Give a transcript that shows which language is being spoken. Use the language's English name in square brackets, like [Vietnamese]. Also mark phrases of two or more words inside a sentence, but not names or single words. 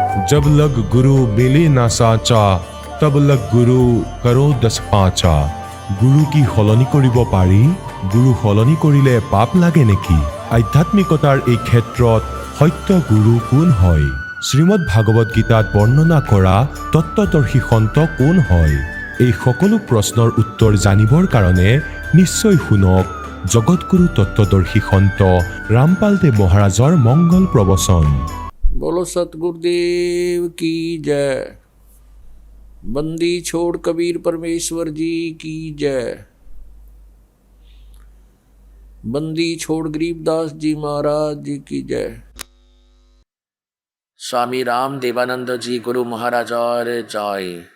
[Hindi] जब लग गुरु मिले ना साचा, तब लग गुरु करो 10-5। [Assamese] গুৰু কি সলনি কৰিব পাৰি? গুৰু সলনি কৰিলে পাপ লাগে নেকি? আধ্যাত্মিকতাৰ এই ক্ষেত্ৰত সত্য গুৰু কোন হয়? শ্ৰীমদ ভাগৱত গীতাত বৰ্ণনা কৰা তত্ত্বদৰ্শী সন্ত কোন হয়? এই সকলো প্ৰশ্নৰ উত্তৰ জানিবৰ কাৰণে নিশ্চয় শুনক জগতগুৰু তত্ত্বদৰ্শী সন্ত ৰামপাল দেৱ মহাৰাজৰ মংগল প্ৰবচন। [Hindi] बोलो सतगुरुदेव की जय। बंदी छोड़ कबीर परमेश्वर जी की जय। बंदी छोड़ गरीबदास जी महाराज जी की जय। स्वामी राम देवानंद जी गुरु महाराज और जय।